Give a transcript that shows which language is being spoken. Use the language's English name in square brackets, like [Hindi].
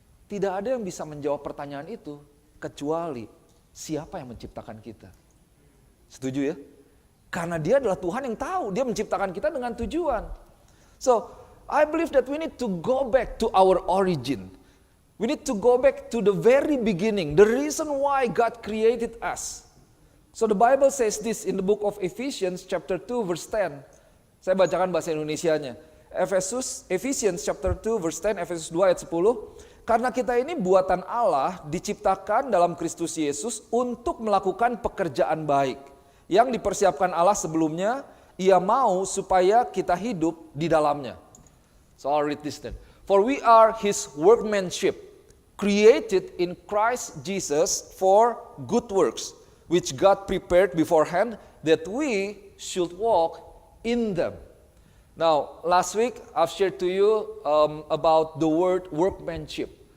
[Indonesian] Tidak ada yang bisa menjawab pertanyaan itu kecuali siapa yang menciptakan kita. Setuju ya? Karena dia adalah Tuhan yang tahu, dia menciptakan kita dengan tujuan. [English] So, I believe that we need to go back to our origin. We need to go back to the very beginning, the reason why God created us. So the Bible says this in the book of Ephesians chapter 2 verse 10. [Indonesian] Saya bacakan bahasa Indonesianya. [English] Ephesians chapter 2 verse 10, [Indonesian] Efesus 2 ayat 10. Karena kita ini buatan Allah diciptakan dalam Kristus Yesus untuk melakukan pekerjaan baik yang dipersiapkan Allah sebelumnya, Ia mau supaya kita hidup di dalamnya. [English] So I'll read this then. For we are His workmanship, created in Christ Jesus for good works, which God prepared beforehand that we should walk in them. Now, last week I've shared to you about the word workmanship.